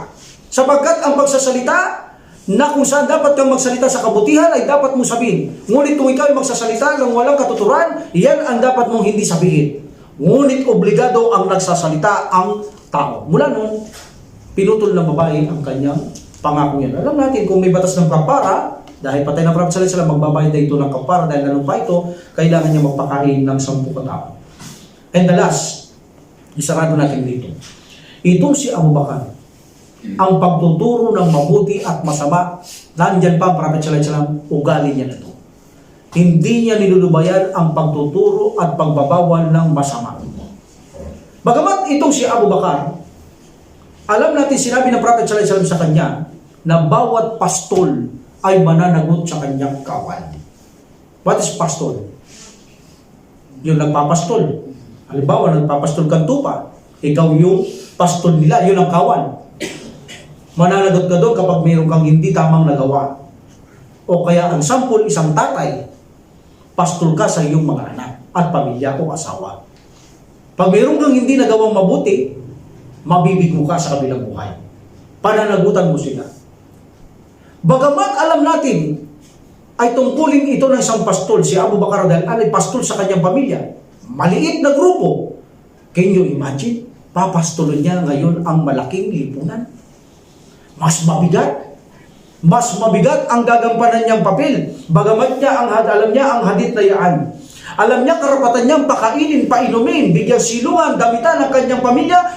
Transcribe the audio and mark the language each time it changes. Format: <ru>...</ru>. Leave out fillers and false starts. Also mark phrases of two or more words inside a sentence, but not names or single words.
<tl>Sapagkat ang pagsasalita na kung saan dapat kang magsalita sa kabutihan ay dapat mo sabihin. Ngunit kung ikaw ay magsasalita ng walang katuturan, yan ang dapat mong hindi sabihin. Ngunit obligado ang nagsasalita ang tao. Mula noon, pinutol ng babae ang kanyang pangako yan. Alam natin kung may batas ng kapara, dahil patay na Prophet</tl> <ar>صلى الله عليه وسلم,</ar> <tl>magbabayad na ito ng kapara dahil nanumpa ito, kailangan niya magpakain ng 10 katao.</tl> <en>And the last,</en> <tl>isarado natin dito. Itong si Abu Bakar, ang pagtuturo ng mabuti at masama, nandyan pa ang Prophet</tl> <ar>صلى الله عليه وسلم,</ar> <tl>ugali niya na ito. Hindi niya nilulubayan ang pagtuturo at pagbabawal ng masama. Bagamat itong si Abu Bakar, alam natin sinabi ng Prophet</tl> <ar>صلى الله عليه وسلم</ar> <tl>sa kanya na bawat pastol ay mananagot sa kanyang kawan.</tl> <en>What is</en> <tl>pastol? Yung nagpapastol. Halimbawa, nagpapastol kang tupa. Ikaw yung pastol nila, yun ang kawan. Mananagot ka doon kapag mayroon kang hindi tamang nagawa. O kaya ang sample, isang tatay, pastol ka sa iyong mga anak at pamilya o asawa. Pag mayroon kang hindi nagawang mabuti, mabibigo ka sa kabilang buhay. Pananagutan mo sila. Bagamat alam natin ay tungkulin ito ng isang pastol, si Abu Bakar dahil ay pastol sa kanyang pamilya. Maliit na grupo.</tl> <en>Can you imagine?</en> <tl>Papastolon niya ngayon ang malaking lipunan. Mas mabigat. Mas mabigat ang gagampanan niyang papel. Bagamat niya alam niya ang hadith na yaan. Alam niya karapatan niyang pakainin, painumin, bigyan silungan, damitan ng kanyang pamilya.</tl>